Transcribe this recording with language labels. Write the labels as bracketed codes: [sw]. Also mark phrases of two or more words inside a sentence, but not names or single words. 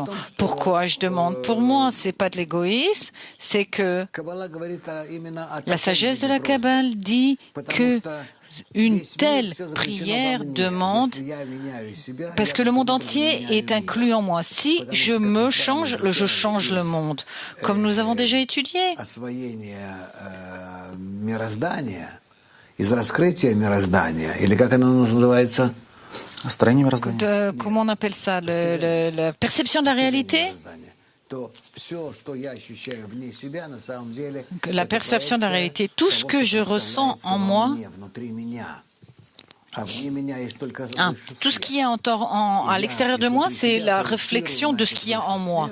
[fr] Pourquoi je demande pour moi? C'est pas de l'égoïsme, c'est que la sagesse de la Kabbale dit que une telle prière demande, parce que le monde entier est inclus en moi. Si je me change, je change le monde. Comme nous avons déjà étudié. [ru] Из раскрытия мироздания, или как оно называется? [fr] Comment on appelle ça? La perception de la réalité? La perception de la réalité, tout ce que je ressens en moi, tout ce qui est à l'extérieur de moi, c'est la réflexion de ce qu'il y a en moi.